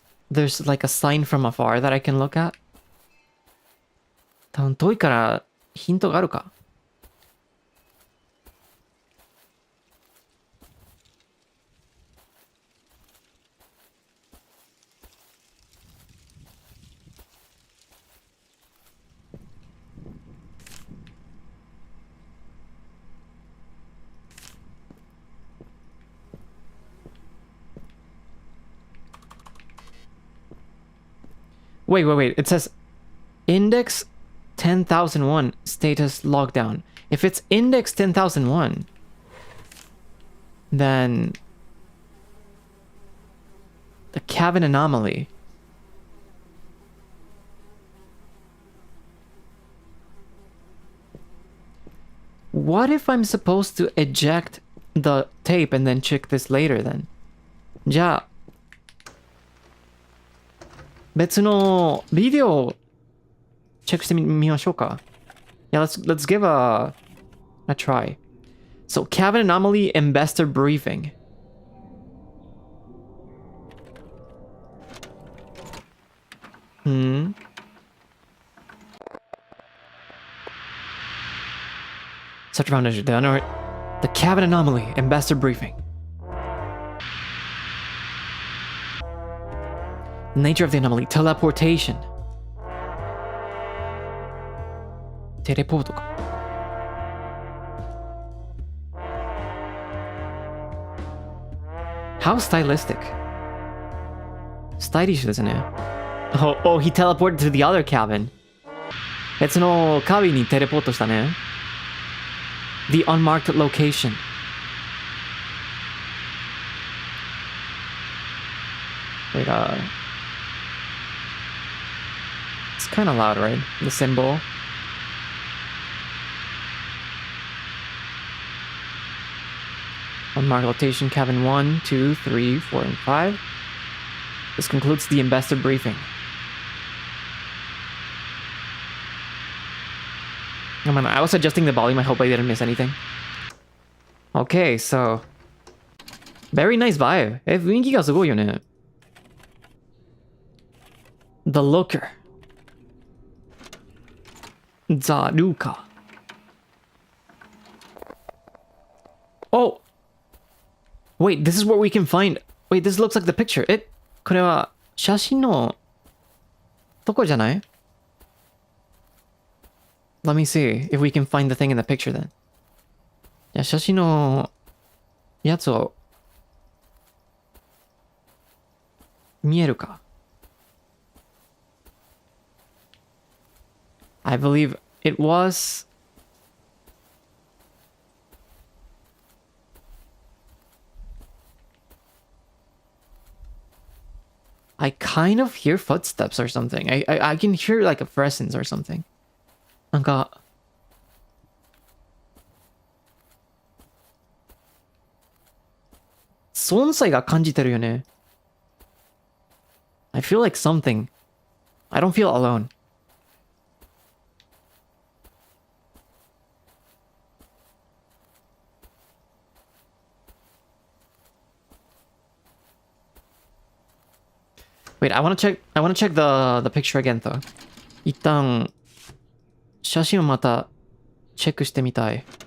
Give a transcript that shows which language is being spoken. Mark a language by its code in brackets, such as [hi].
[en] There's like a sign from afar that I can look at. [ja] 多分遠いからヒントがあるか. [en] Wait. It says index 10,001 status lockdown. If it's index 10,001, then the cabin anomaly. What if I'm supposed to eject the tape and then check this later then? [ja] じゃあ別のビデオをチェックしてみましょうか. [en] Yeah, let's give a try. So, cabin anomaly investor briefing. Search around the cabin anomaly investor briefing. Nature of the anomaly, teleportation. Teleporto. How stylistic. Stylish, isn't it? Oh, he teleported to the other cabin. [ja] 別のcabinにテレポートしたね. [en] The unmarked location. Wait, it's kind of loud, right? The symbol. Unmarked location, cabin 1, 2, 3, 4, and 5. This concludes the investor briefing. Oh man, I was adjusting the volume. I hope I didn't miss anything. Okay, so... Very nice vibe. [ja] 雰囲気がすごいよね. [en] The Looker. [ja] Zaruka. Oh! [en] Wait, this is where we can find... Wait, this looks like the picture. [ja] これは写真のとこじゃない? [en] Let me see if we can find the thing in the picture then. [ja] いや、写真のやつを見えるか? [en] I believe it was... I kind of hear footsteps or something. I can hear like a presence or something. [ja] なんか... 存在が感じてるよね. [en] I feel like something. I don't feel alone. Wait, I want to check the picture again though. [ja] 一旦写真をまたチェックしてみたい.